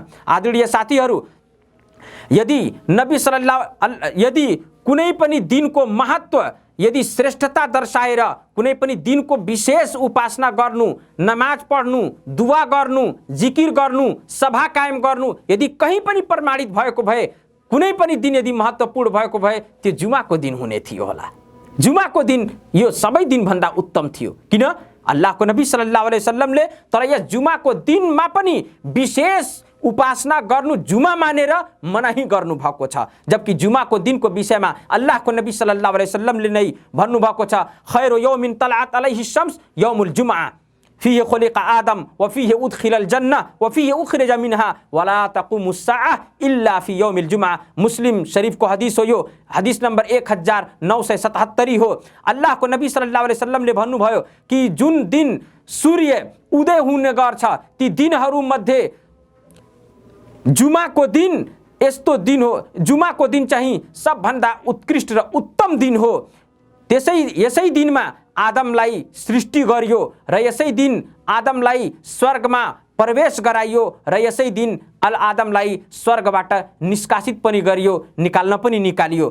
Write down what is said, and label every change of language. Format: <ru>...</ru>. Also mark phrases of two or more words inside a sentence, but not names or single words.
<ne>आदरणीय साथीहरू, यदि कुनै पनि दिनको महत्व, यदि श्रेष्ठता दर्शाएर कुनै पनि दिनको विशेष उपासना गर्नु, नमाज पढ्नु, दुआ गर्नु, जिकिर गर्नु, सभा कायम गर्नु यदि कहीँ पनि प्रमाणित भएको भए, कुनै पनि दिन यदि महत्त्वपूर्ण भएको भए, त्यो जुमाको दिन हुने थियो होला। जुमाको दिन यो सबै दिनभन्दा उत्तम थियो। किन? अल्लाहको नबी</ne> <ar>صلى الله عليه وسلم</ar> <ne>तर यस जुमाको दिनमा पनि विशेष उपासना गर्नु जुमा मानेर मनाही गर्नु भएको छ। जबकि जुमाको दिनको विषयमा अल्लाहको नबी</ne> <ar>صلى الله عليه وسلم</ar> <ne>नै भन्नुभएको छ,</ne> <ar>خير يوم طلعت عليه الشمس يوم الجمعة فيه خلق آدم و فيه أدخل الجنة و فيه أخرج منها ولا تقوم الساعة إلا في يوم الجمعة.</ar> <ne>मुस्लिम शरीफ को हदीस हो, यो हदीस नंबर 1977 हो। अल्लाहको नबी</ne> <ar>صلى الله عليه وسلم</ar> <ne>भन्नुभयो कि जुन दिन सूर्य उदय हुने गर्छ ती दिनहरू मध्ये जुमाको दिन यस्तो दिन हो, जुमाको दिन चाहिँ सबभन्दा उत्कृष्ट र उत्तम दिन हो। यसै दिनमा आदमलाई सृष्टि गरियो र यसै दिन आदमलाई स्वर्गमा प्रवेश गराइयो र यसै दिन आदमलाई स्वर्गबाट निष्कासित पनि गरियो, निकाल्न पनि निकालियो।</ne>